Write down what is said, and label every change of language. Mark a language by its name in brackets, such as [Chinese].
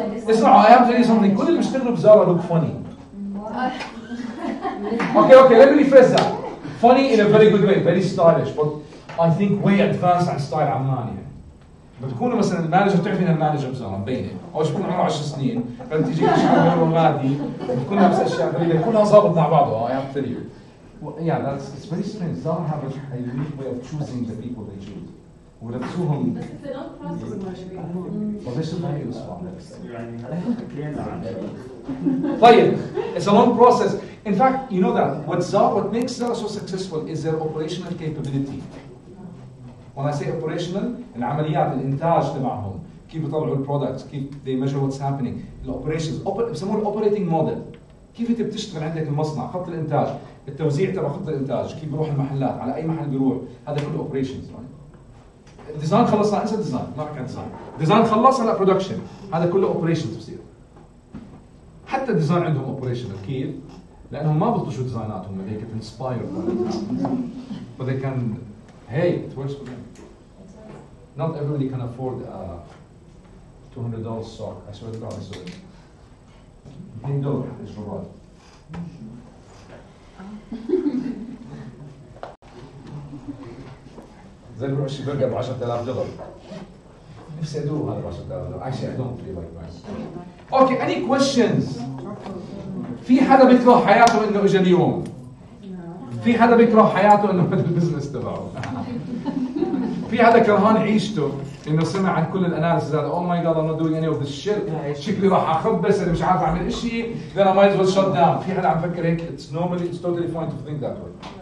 [English] اسمعوا I have to tell you something. [Arabic] كل اللي بيشتغلوا بزارة [English] look funny. Okay, let me rephrase that. Funny in a very good way, very stylish, but I think way advanced [Arabic] عن ستايل عمان يعني. بتكونوا مثلا المانجر بتعرفي ان المانجر بزارة مبينة، أو بتكون عمره 10 سنين، فبتيجي تشتغل رمادي، بتكون لابس أشياء غريبة، كلها ظابط مع بعضها. [English] I have to tell you. Yeah, it's very strange. Zara have a unique way of choosing the people they choose. [Arabic] ولبسوهم. [English] بس it's a long process. [Arabic] وليش ما يوصلوا؟ طيب, [English] it's a long process. In fact, you know that what makes Zara so successful is their operational capability. When I say operational, [Arabic] العمليات الإنتاج تبعهم، كيف يطلعوا البرودكتس، كيف [English] they measure what's happening. [Arabic] الoperations بسموه الoperating model. كيف انت بتشتغل عندك المصنع، خط الانتاج، التوزيع تبع خط الانتاج، كيف بيروح المحلات، على اي محل بيروح، هذا كله اوبريشنز. الديزاين خلصنا، انسى الديزاين، ما بحكي عن ديزاين خلص هلا برودكشن، هذا كله اوبريشنز بصير. حتى الديزاين عندهم اوبريشنال، كيف؟ لانهم ما بيطلشوا ديزايناتهم هيك تنسباير [English] but they can hey it works for them. Not everybody can afford a $200 sock. I swear to God, I saw it. $200 is for what? [Arabic] زي اللي بيروح برجر ب $10,000. نفسي ادوق هذا ب $10,000. [English] Actually, I don't feel like buying. Okay, any questions? [Arabic] في حدا بيكره حياته انه اجى اليوم؟ في حدا بيكره حياته انه بدا البزنس تبعه؟ في حدا كرهان عيشته انه سمع عن كل الاناليسيز هذا [English] oh my god I'm not doing any of this shit [Arabic] شكلي راح اخبص انا مش عارف اعمل شيء [English] then I might as well shut down. [Arabic] في حدا عم فكر هيك [English] it's totally fine to think that way.